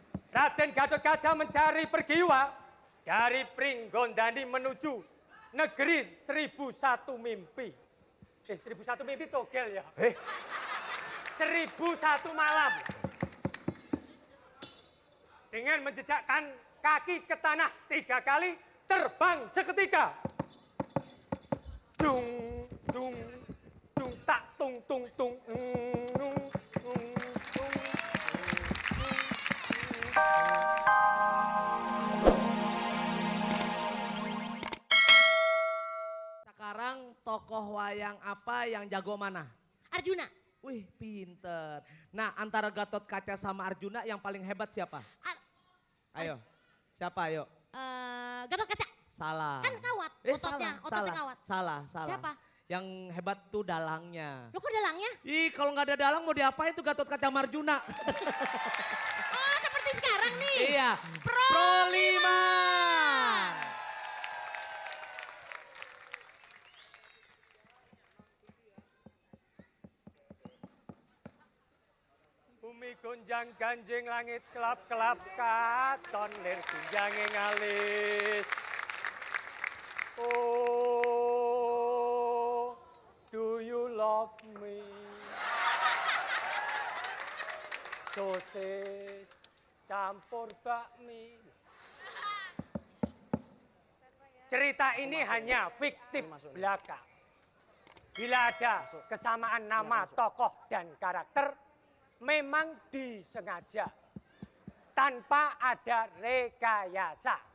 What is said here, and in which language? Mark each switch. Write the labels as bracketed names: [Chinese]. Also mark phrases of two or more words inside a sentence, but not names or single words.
[Indonesian] Raden Gatotkaca mencari Pergiwa dari Pringgondani menuju negeri 1001 mimpi. 1001 mimpi togel ya. 1001 malam. Dengan menjejakkan kaki ke tanah 3 kali, terbang seketika. Dung, dung, dung, tak, tung, tung, tung, Sekarang tokoh wayang apa yang jago mana? Arjuna. Wih, pinter. Nah, antara Gatotkaca sama Arjuna yang paling hebat siapa? Ayo, siapa ayo? Gatotkaca. Salah. Kan kawat, ototnya kawat. Salah. Siapa? Yang hebat tuh dalangnya. Lo kok dalangnya? Ih, kalau nggak ada dalang mau diapain tuh Gatotkaca sama Arjuna? Oh, seperti sekarang nih. Iya. Pro 5. [Javanese] Bumi gonjang ganjing langit kelap-kelap katon lir gunjange ngalis. [English] Oh, do you love me? [Indonesian] Sosis campur bakmi. Cerita ini hanya fiktif belaka. Bila ada kesamaan nama tokoh dan karakter, memang disengaja tanpa ada rekayasa.